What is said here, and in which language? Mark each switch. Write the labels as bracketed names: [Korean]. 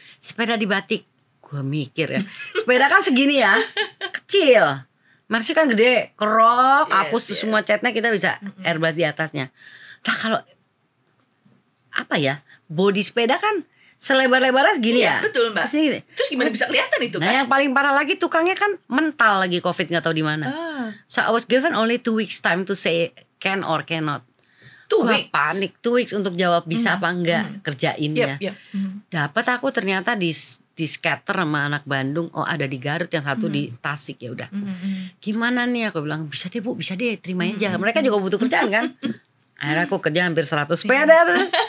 [Indonesian] Sepeda di batik. Gue mikir ya, sepeda kan segini ya, kecil. Mercy kan gede, kerok, hapus tuh semua catnya kita bisa airbrush di atasnya. Nah kalau apa ya, body sepeda kan selebar-lebarnya segini ya. Betul Mbak. Segini. Terus gimana bisa kelihatan itu kan? Nah yang paling parah lagi tukangnya kan mental lagi Covid nggak tahu di mana. [English] So I was given only 2 weeks time to say can or cannot. [Indonesian] Gua panik [English] 2 weeks [Indonesian] untuk jawab bisa apa enggak kerjainnya. Dapat aku ternyata di scatter sama anak Bandung. Oh ada di Garut, yang satu di Tasik. Ya udah. Gimana nih aku bilang bisa deh Bu, bisa deh terima aja. Mereka juga butuh kerjaan kan. Akhirnya aku kerja hampir 100 sepeda tuh.